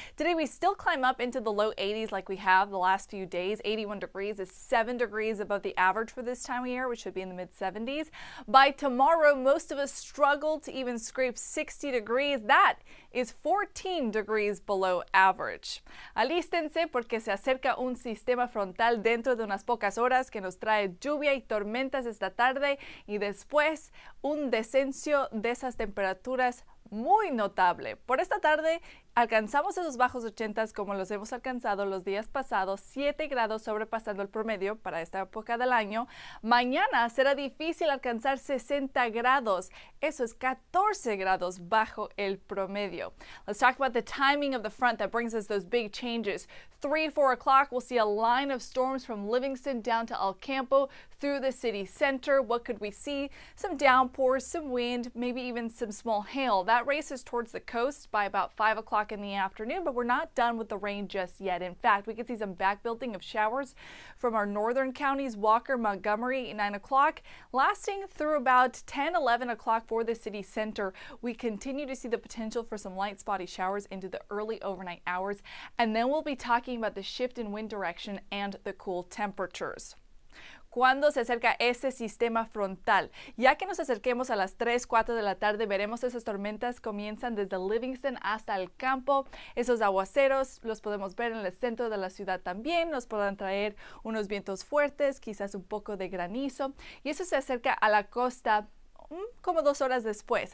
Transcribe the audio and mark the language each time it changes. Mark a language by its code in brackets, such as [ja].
[en] Today, we still climb up into the low 80s like we have the last few days. 81 degrees is 7 degrees above the average for this time of year, which should be in the mid 70s. By tomorrow, most of us struggle to even scrape 60 degrees. That is 14 degrees below average. [es] Alístense porque se acerca un sistema frontal dentro de unas pocas horas que nos trae lluvia y tormentas esta tarde y después un descenso de esas temperaturas muy notable. Por esta tarde alcanzamos esos bajos 80 como los hemos alcanzado los días pasados, 7 grados sobrepasando el promedio para esta época del año. Mañana será difícil alcanzar 60 grados. Eso es 14 grados bajo el promedio. [en] Let's talk about the timing of the front that brings us those big changes. 3 and 4 o'clock, we'll see a line of storms from Livingston down to El Campo through the city center. What could we see? Some downpours, some wind, maybe even some small hail. That races towards the coast by about 5 o'clock in the afternoon, but we're not done with the rain just yet. In fact, we could see some backbuilding of showers from our northern counties, Walker, Montgomery, 9 o'clock, lasting through about 10, 11 o'clock for the city center. We continue to see the potential for some light spotty showers into the early overnight hours, and then we'll be talking about the shift in wind direction and the cool temperatures. [es] Cuando se acerca ese sistema frontal, ya que nos acerquemos a las 3, 4 de la tarde, veremos esas tormentas comienzan desde Livingston hasta El Campo. Esos aguaceros los podemos ver en el centro de la ciudad también, nos podrán traer unos vientos fuertes, quizás un poco de granizo, y eso se acerca a la costa como 2 horas después.